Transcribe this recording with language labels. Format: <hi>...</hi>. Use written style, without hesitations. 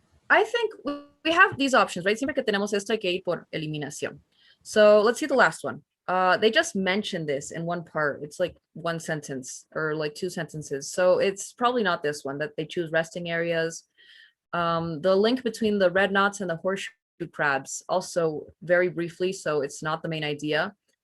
<en>I think we have these options, right?</en> <es>Siempre que tenemos esto hay que ir por eliminación.</es> <en>So let's see the last one. They just mentioned this in one part. It's like one sentence or like two sentences. So it's probably not this one that they choose resting areas. The link between the red knots and the horseshoe crabs also very briefly, so it's not the main idea.</en>